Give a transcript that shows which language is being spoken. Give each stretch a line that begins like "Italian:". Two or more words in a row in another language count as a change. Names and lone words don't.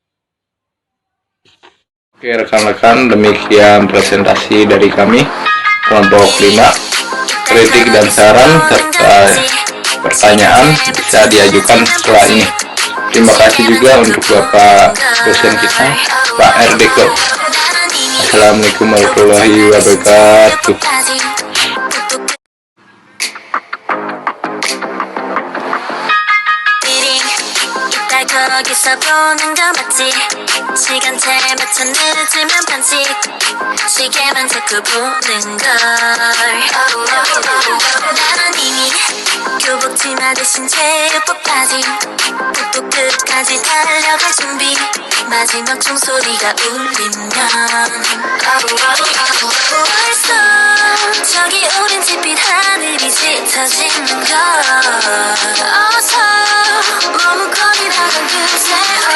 Indonesian: Oke rekan-rekan, demikian presentasi dari kami kelompok 5. Kritik dan saran serta pertanyaan bisa diajukan setelah ini. Terima kasih juga untuk Bapak dosen kita, Pak Erdeko.
Arabic: السلام عليكم ورحمة الله وبركاته.
Korean: 거기서 보는 거 맞지? 시간대 맞춰 늦으면 반칙 시계만 자꾸 보는 걸 나는 이미 교복치마 대신 체육복 바지 북부 끝까지 달려갈 준비 마지막 종소리가 울리면 벌써 저기 오렌 짙빛 하늘이 짙어지는 걸 어서 머뭇거리다간 그새